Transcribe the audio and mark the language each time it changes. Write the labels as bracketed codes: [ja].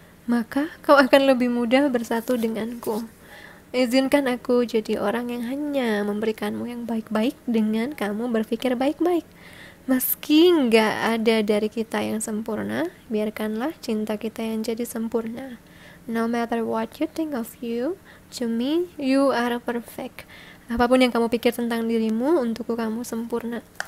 [id] Maka kau akan lebih mudah bersatu denganku. Izinkan aku jadi orang yang hanya memberikanmu yang baik-baik dengan kamu berpikir baik-baik. Meski nggak ada dari kita yang sempurna, biarkanlah cinta kita yang jadi sempurna. [en] No matter what you think of you, to me, you are perfect. [id] Apapun yang kamu pikir tentang dirimu, untukku kamu sempurna.